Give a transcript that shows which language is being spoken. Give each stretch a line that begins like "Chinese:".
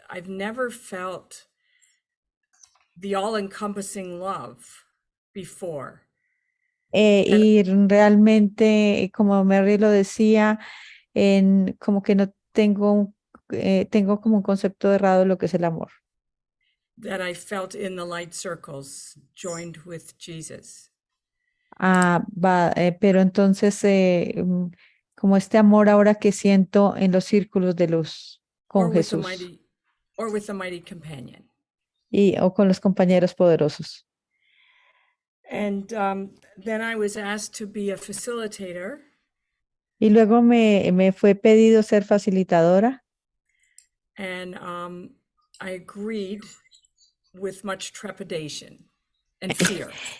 English: I've never felt the all-encompassing love before.
Spanish: Y realmente, como Mary lo decía, como que no tengo, tengo como un concepto errado de lo que es el amor.
English: That I felt in the light circles, joined with Jesus.
Spanish: Pero entonces, como este amor ahora que siento en los círculos de luz con Jesús
English: Or with a mighty companion.
Spanish: o con los compañeros poderosos.
English: And then I was asked to be a facilitator.
Spanish: Y luego me fue pedido ser facilitadora.
English: And I agreed with much trepidation and fear.